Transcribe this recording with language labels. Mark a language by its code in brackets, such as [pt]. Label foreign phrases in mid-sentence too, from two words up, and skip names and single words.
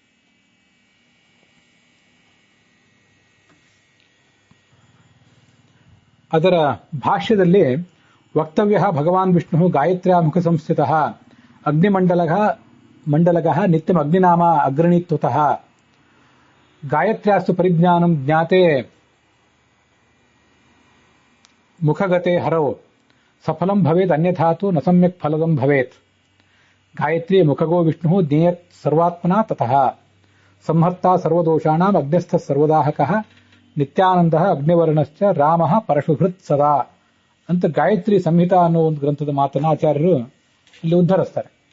[kn] ಅದರ ಭಾಷ್ಯದಲ್ಲಿ [sa] ವಕ್ತವ್ಯ ಭಗವಾನ್ ವಿಷ್ಣು ಗಾಯತ್ರ್ಯಾ ಮುಖ ಸಂಸ್ಥಿತ ಮಂಡಲಗಃ ನಿತ್ಯಂ ಅಗ್ನಿನಾಮ ಅಗ್ರಣೀತ್ವತಃ ಗಾಯತ್ರ್ಯಾಸ್ತು ಪರಿಜ್ಞಾನಂ ಜ್ಞಾತೆ ಮುಖಗತೆ ಹರೌ ಸಫಲಂ ಭವೇತ್ ಅನ್ಯಥಾತು ನ ಸಮ್ಯಕ್ ಫಲದಂ ಭವೇತ್. ಗಾಯತ್ರಿ ಮುಖಗೋ ವಿಷ್ಣು ಜ್ಞೇಯತ್ ಸರ್ವಾತ್ಮನಾ ತತಃ ಸಂಹರ್ತಾ ಸರ್ವದೋಷಾಣಾಂ ಅಗ್ನಿಸ್ಥ ಸರ್ವದಾಹಕಃ ನಿತ್ಯಾನಂದಃ ಅಗ್ನಿವರ್ಣಶ್ಚ ರಾಮಃ ಪರಶುಭೃತ್ ಸದಾ [kn] ಅಂತ ಗಾಯತ್ರಿ ಸಂಹಿತಾ ಅನ್ನೋ ಒಂದು ಗ್ರಂಥದ ಮಾತನ್ನು ಆಚಾರ್ಯರು ಇಲ್ಲಿ ಉದ್ಧರಿಸ್ತಾರೆ.